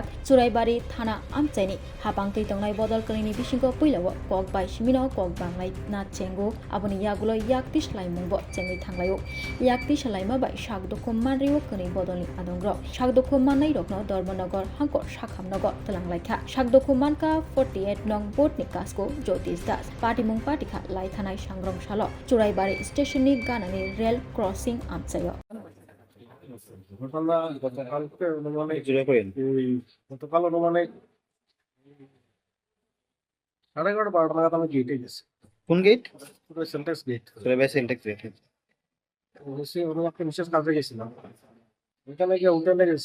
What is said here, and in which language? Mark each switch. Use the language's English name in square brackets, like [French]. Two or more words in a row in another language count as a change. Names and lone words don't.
[Kok Borok] churai bari thana amchaini habang tei tongnai bodol kanini bisingo puilawo kok bai simino kok banglai na chengo aboni yagulo yakti slaimungbo chengri thanglayo yakti salaima bai sakdokhu manriwo kani bodolni adongro sakdokhu manai rokno Dharmanagar hangkor sakhamnagar telanglaikha sakdokhu manka 48 nong botni kasko Jyotish Das patimung patikha laithanai sangrong salo Churaibari station ni ganani rail crossing amchayo [Bangla] গতকাল অনুমানিক 11:30 নাগাদ আমি গেটে গেছি। কোন গেট? পুরো সেন্টেক্স গেট। সুরাইবাই সিনট্যাক্স গেট। গেছি অন্য একটা বিশেষ কাজে গেছিলাম। ওখানে গিয়ে হোটেলে গেছি।